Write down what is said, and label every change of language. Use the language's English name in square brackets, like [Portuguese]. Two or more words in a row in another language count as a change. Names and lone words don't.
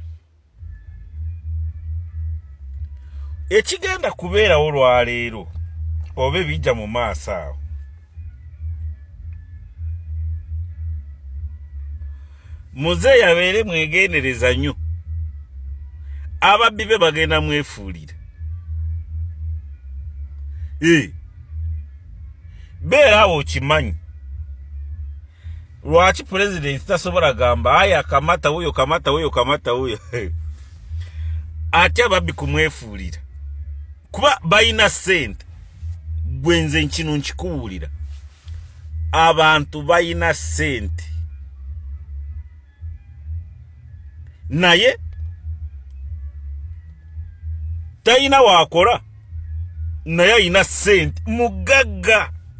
[Ganda] Ekigenda kubeerawo lwaleero oba bijja mu maaso awo muzeeyi abeere mwegendereza nnyo. Ababbi be bagenda mwefuulira. Beera awo okimanyi. Lwaki president tasobola gamba aya [Swahili] kamata huyo kamata huyo kamata huyo [Ganda] ate ababbi kumwefuulira kuba bayina sente. Gwenze nkino nkikuwulira abantu bayina sente naye tayina wakola naye ayina sente mugagga.